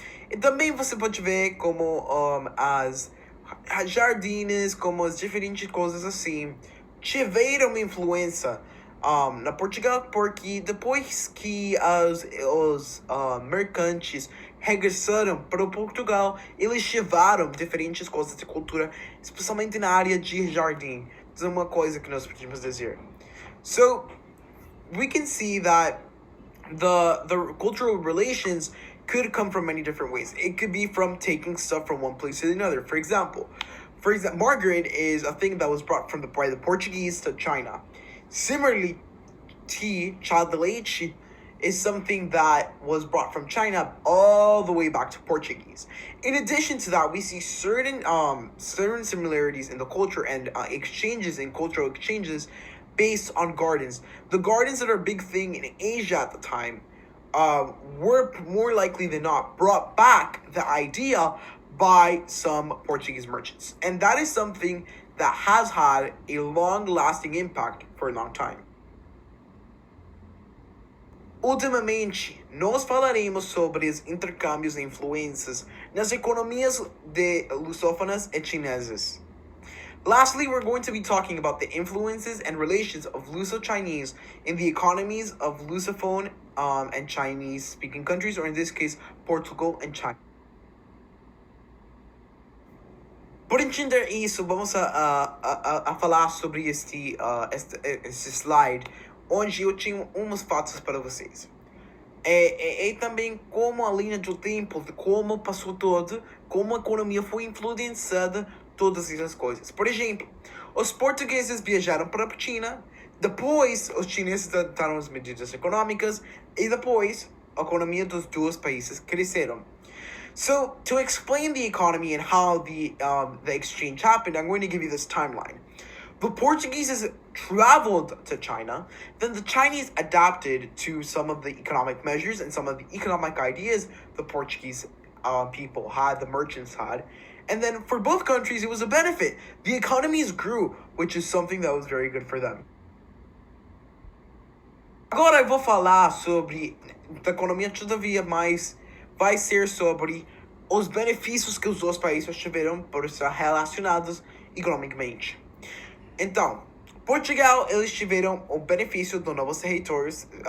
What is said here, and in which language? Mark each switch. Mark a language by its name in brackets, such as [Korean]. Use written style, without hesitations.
[Portuguese] E também você pode ver como as jardins, como as diferentes coisas assim, tiveram influência na Portugal, porque depois que os mercantes regressaram para Portugal, eles levaram diferentes coisas de cultura, especialmente na área de jardim. Isso é uma coisa que nós podemos dizer. [English] So, we can see that the cultural relations could come from many different ways. It could be from taking stuff from one place to another. For example, margarine is a thing that was brought by the Portuguese to China. Similarly, tea, [Portuguese] chá de leite, [English] is something that was brought from China all the way back to Portuguese. In addition to that, we see certain similarities in the culture and cultural exchanges based on gardens. The gardens that are a big thing in Asia at the time were more likely than not brought back the idea by some Portuguese merchants. And that is something that has had a long-lasting impact for a long time. [Portuguese] Ultimamente, nós falaremos sobre os intercâmbios e influências nas economias de lusófonas e chinesas. [English] Lastly, we're going to be talking about the influences and relations of Luso-Chinese in the economies of Lusophone and Chinese-speaking countries, or in this case, Portugal and China. [Portuguese] Por entender isso, vamos a falar sobre este slide, onde eu tinha uns fatos para vocês. E também como a linha do tempo, de como passou todo, como a economia foi influenciada, todas essas coisas. Por exemplo, os portugueses viajaram para a China, depois os chineses adaptaram as medidas econômicas, e depois a economia dos dois países cresceram. [English] So, to explain the economy and how the exchange happened, I'm going to give you this timeline. The Portuguese traveled to China, then the Chinese adapted to some of the economic measures and some of the economic ideas the Portuguese people had, the merchants had. And then for both countries, it was a benefit. The economies grew, which is something that was very good for them. [Portuguese] Agora eu vou falar sobre a economia todavia mais vai ser sobre os benefícios que os dois países tiveram por estar relacionados economicamente. Então, Portugal, eles tiveram o benefício dos novos territórios.